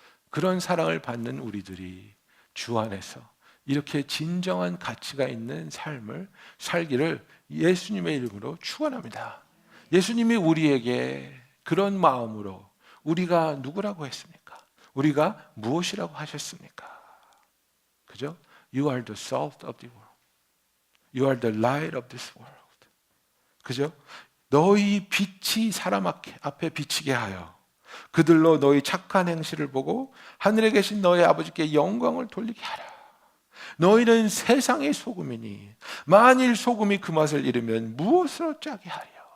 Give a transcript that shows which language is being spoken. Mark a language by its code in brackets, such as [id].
[ko] 그런 사랑을 받는 우리들이 주 안에서 이렇게 진정한 가치가 있는 삶을 살기를 예수님의 이름으로 축원합니다. 예수님이 우리에게 그런 마음으로 우리가 누구라고 했습니까? 우리가 무엇이라고 하셨습니까? 그죠? [en] You are the salt of the world. You are the light of this world. [ko] 그죠? 너희 빛이 사람 앞에 비치게 하여 그들로 너희 착한 행실을 보고 하늘에 계신 너희 아버지께 영광을 돌리게 하라. 너희는 세상의 소금이니 만일 소금이 그 맛을 잃으면 무엇으로 짜게 하려?